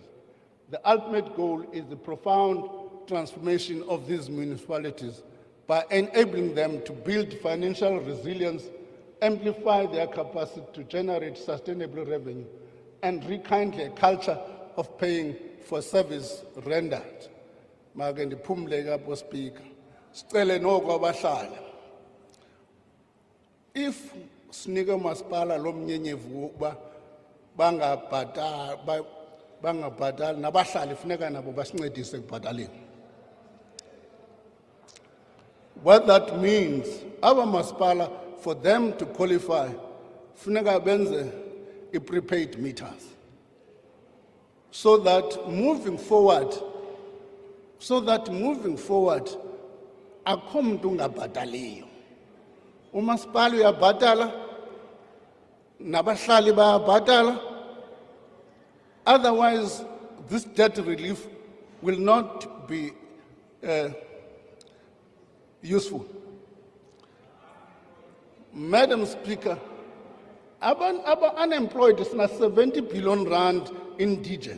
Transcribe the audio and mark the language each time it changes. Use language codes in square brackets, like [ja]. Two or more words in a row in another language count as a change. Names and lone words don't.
[en] The ultimate goal is the profound transformation of these municipalities by enabling them to build financial resilience, amplify their capacity to generate sustainable revenue, and rekindle a culture of paying for service rendered. [xh] Make ndiphumle kapho Speaker. Sicele noko abahlali. If sinike umasipala lo mnyenyevu ukuba bangabhatali nabahlali funeka nabo basincedise ekubhataleni. [en] What that means, our masipala, for them to qualify, [xh] funeka benze [en] prepaid meters. So that moving forward, [xh] akho muntu ungabhataliyo. Umasipala uyabhatala, nabahlali bayabhatala. [en] Otherwise, this debt relief will not be useful. Madam Speaker, unemployed is now 70 billion rand indigent.